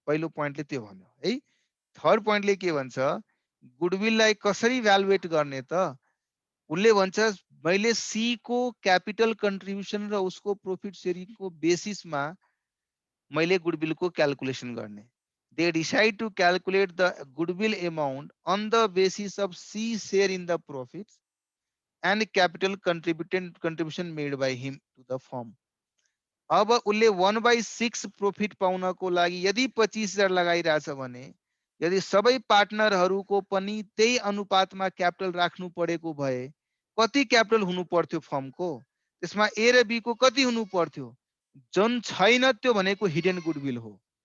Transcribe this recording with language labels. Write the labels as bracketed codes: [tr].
[ne] पहिलो पोइन्टले त्यो भन्यो है। थर्ड पोइन्टले के भन्छ, गुडविललाई कसरी भ्यालुएट गर्ने त? उले भन्छ मैले सी को क्यापिटल कन्ट्रिब्युसन र उसको प्रॉफिट शेयरिङको बेसिसमा मैले गुडविलको क्याल्कुलेसन गर्ने। [en] They decide to calculate the goodwill amount on the basis of C share in the profits and capital contribution made by him to the firm. [ne] अब उसले 1/6 प्रॉफिट पाउनको लागि यदि 25,000 लगाइरहेछ भने, यदि सबै पार्टनरहरूको पनि त्यही अनुपातमा क्यापिटल राख्नु परेको भए कति क्यापिटल हुनु पर्थ्यो फर्मको? त्यसमा ए र बी को कति हुनु पर्थ्यो? जुन छैन त्यो भनेको हिडन गुडविल हो।